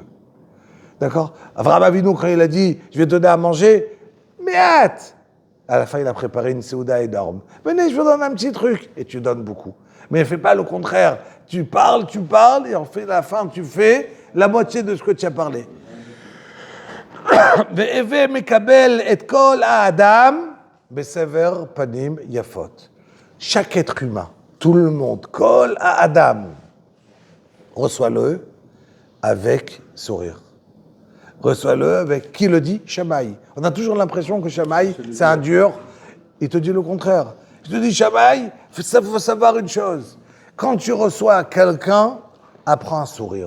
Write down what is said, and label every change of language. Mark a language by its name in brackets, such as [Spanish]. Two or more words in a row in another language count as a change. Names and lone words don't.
[French] D'accord? Avraham Avinu, quand il a dit je vais te donner à manger, meat. À la fin, il a préparé une séouda énorme. Venez, je vous donne un petit truc. Et tu donnes beaucoup. Mais ne fais pas le contraire. Tu parles, et en fait, à la fin, tu fais la moitié de ce que tu as parlé. [Hebrew] והוי מקבל את כל האדם בסבר פנים יפות. [French] Chaque être humain, tout le monde, [Hebrew] כל האדם, [French] reçois-le avec sourire. Reçois-le avec qui le dit? Shammai. On a toujours l'impression que Shammai, c'est un dur. Il te dit le contraire. Il te dit Shammai, il faut savoir une chose. Quand tu reçois quelqu'un, apprends à sourire.